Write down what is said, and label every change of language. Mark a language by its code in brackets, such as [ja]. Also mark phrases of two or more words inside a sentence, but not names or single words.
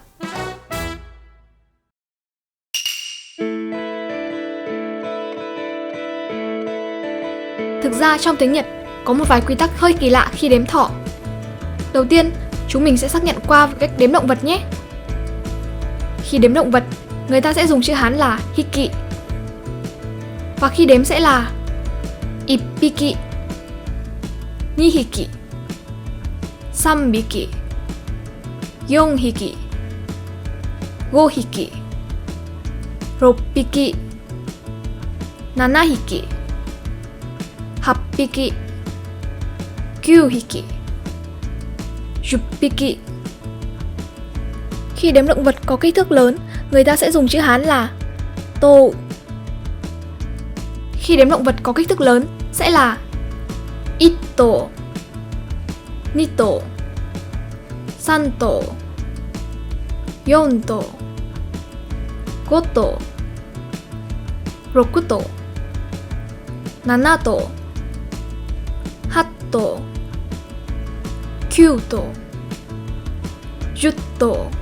[vi] Thực ra trong tiếng Nhật có một vài quy tắc hơi kỳ lạ khi đếm thỏ. Đầu tiên, chúng mình sẽ xác nhận qua cách đếm động vật nhé. Khi đếm động vật, người ta sẽ dùng chữ Hán là hiki. Và khi đếm sẽ là [ja] 一匹、二匹、三匹、四匹、五匹、六匹、七匹、八匹、九匹、十匹. [vi] Khi đếm động vật có kích thước lớn, người ta sẽ dùng chữ Hán là tô. Khi đếm động vật có kích thước lớn sẽ là [ja] 一頭、二頭、三頭、四頭、五頭、六頭、七頭、八頭、九頭、十頭.